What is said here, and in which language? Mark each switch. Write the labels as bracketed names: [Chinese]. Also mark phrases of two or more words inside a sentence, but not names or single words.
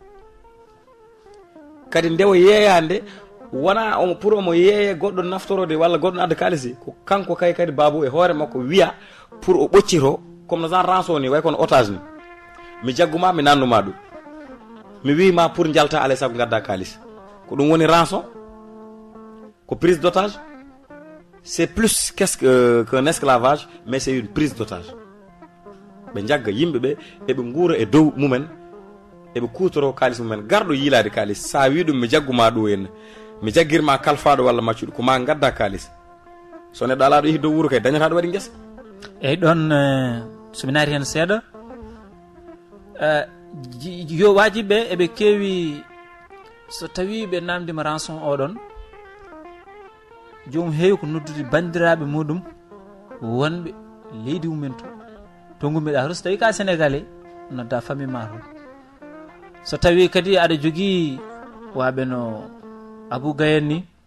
[Fula] kadi ndewo yeeyande wona omo pour omo yeeye goɗɗo naftorode walla goɗɗo adda kalisi ko kanko kadi babu e hoore makko wiya pour o ɓoccito comme no [French] genre rançon [Fula] ni way kono otage ni mi jagguma mi nannuma ɗum mi wima pour jalta alay saago gadda kalis ko ɗum woni rançon ko [French] prise d'otage c'est plus qu'un esclavage mais c'est une prise d'otage [Fula] ɓe jagga yimɓeɓe eɓe guura e dow mumen eɓe kutoro kalis mumen garɗo yiilade kalis sa wi ɗum mi jagguma ɗo henna mi jagguirma kalfaɗo walla maccuɗo ko ma gadda kalis so neɗɗo ala ɗo yehi dow wuuro kay dañataɗo waɗi guesa eyyi ɗon somi naati hen seeɗa yo wajiɓe eɓe keewi so tawi ɓe namdima rançon oɗon jomum heewi ko noddude bandiraɓe muɗum wonɓe leydi mumen to gummiɗa to so tawi ka sénégalais nodda famille ma to so tawi kadi aɗa jogui waɓe no Abou Gayen ni